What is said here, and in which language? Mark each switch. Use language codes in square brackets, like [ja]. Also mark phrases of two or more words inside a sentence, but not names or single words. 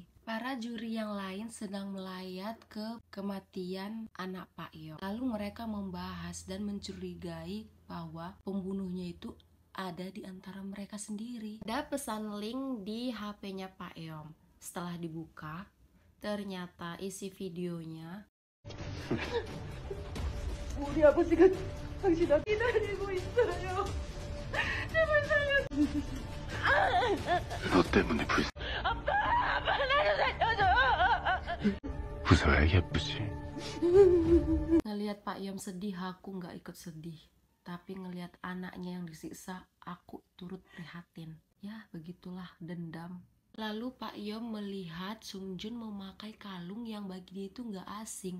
[id] Para juri yang lain sedang melayat ke kematian anak Pak Yom. Lalu mereka membahas dan mencurigai bahwa pembunuhnya itu ada di antara mereka sendiri. Ada pesan link di HP-nya Pak Yom. Setelah dibuka, ternyata isi videonya [ko] 우리 아버지가 당신을 기다리고 있어요. 제발 살려주세요. 너 때문에 아빠 나를 살려줘. 웃어야 예쁘지. [id] ngelihat Pak Yom sedih, aku nggak ikut sedih. Tapi ngelihat anaknya yang disiksa, aku turut prihatin. Ya, begitulah dendam. Lalu Pak Yom melihat Sung Jun memakai kalung yang bagi dia itu nggak asing.